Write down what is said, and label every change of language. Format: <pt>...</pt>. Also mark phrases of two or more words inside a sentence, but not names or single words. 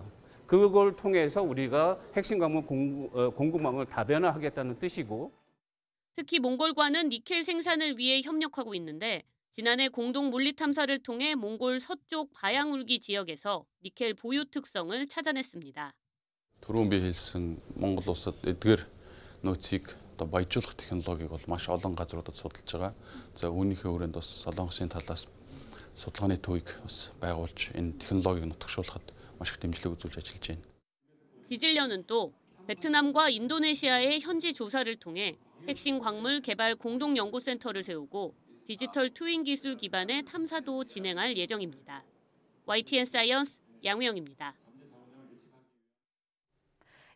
<ko>그걸 통해서 우리가 핵심 광물 공급망을 다변화하겠다는 뜻이고. 특히 몽골과는 니켈 생산을 위해 협력하고 있는데 지난해 공동 물리 탐사를 통해 몽골 서쪽 바양울기 지역에서 니켈 보유 특성을 찾아냈습니다.</ko> <mn>Түрүүн би хэлсэн Монгол улсад эдгээр нөөцийг одоо баяжуулах технологиг бол маш олон газруудад судалж байгаа. За үүнийхээ хүрээнд бас Солонгосын талаас судалгааны төвийг бас байгуулж энэ технологиг нутагшуулахад маш их дэмжлэг үзүүлж ажиллаж байна.</mn> <ko>지질련은 또 베트남과 인도네시아의 현지 조사를 통해 핵심 광물 개발 공동연구센터를 세우고 디지털 트윈 기술 기반의 탐사도 진행할 예정입니다. YTN 사이언스 양우영입니다.</ko>